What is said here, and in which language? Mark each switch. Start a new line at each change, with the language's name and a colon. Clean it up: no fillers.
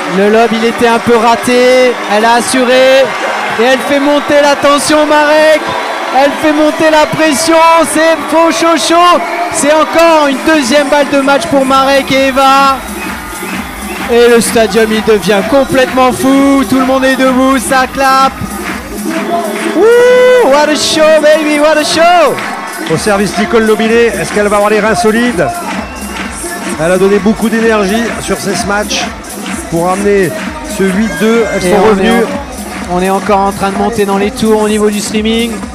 French: Le lob il était un peu raté. Elle a assuré. Et elle fait monter la tension, Marek. Elle fait monter la pression. C'est faux chaud. C'est encore une deuxième balle de match pour Marek et Eva. Et le stadium il devient complètement fou. Tout le monde est debout, ça clappe.
English: Wouh, what a show, baby, what a show.
French: Au service Nicole Lobinet, est-ce qu'elle va avoir les reins solides? Elle a donné beaucoup d'énergie sur ces matchs pour amener ce 8-2. Elles sont revenues. On est encore en train de monter dans les tours au niveau du streaming.